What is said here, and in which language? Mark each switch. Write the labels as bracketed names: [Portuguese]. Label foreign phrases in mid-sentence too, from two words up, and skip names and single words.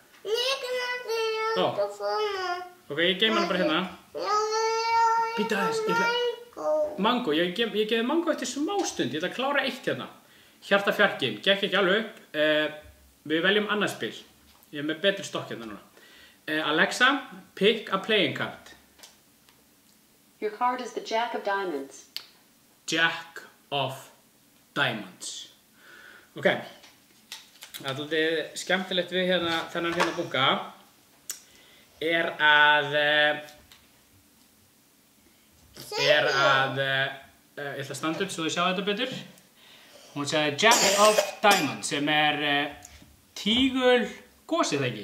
[Icelandic] Ok, ég geym hann bara hérna. Býta aðeins, ég ætla... Mango, ég gefi mango eftir smástund, ég ætla að klára eitt hérna. Hjartafjarkin, gekk ekki alveg upp. Við veljum annað spil. Ég er með betri stokk hérna núna. [English] Alexa, pick a playing card. Your card is the Jack of Diamonds. Jack of Diamonds. [Icelandic] Ok. Það er svolítið skemmtilegt við hérna, þennan hérna bunka er að ég ætla að standa upp svo þið sjá þetta betur. Hún sagði Jack of Diamonds sem er tígul gósið, ekki?